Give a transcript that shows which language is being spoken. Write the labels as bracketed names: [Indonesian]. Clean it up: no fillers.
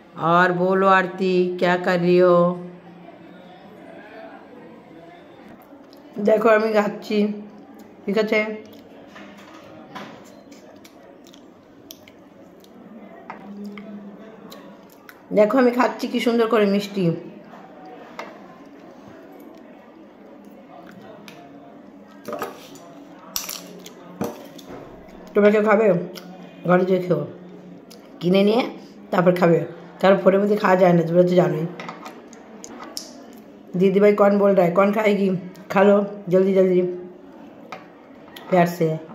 [Hindi] और बोलो आरती, क्या कर रही हो? देखो [Bangla] আমি খাচ্ছি, ঠিক আছে? দেখো আমি খাচ্ছি কি সুন্দর করে মিষ্টি। তোমরা কেউ খাবে? ঘরে যেয়ে খেও, কিনে নিয়ে তারপর খাবে, কারণ ফোনের মধ্যে [Hindi] खाया [Bangla] যায় না, তোমরা তো জানোই। [Hindi] दीदी भाई कौन बोल रहा है? कौन खाएगी? खा लो जल्दी जल्दी, प्यार से।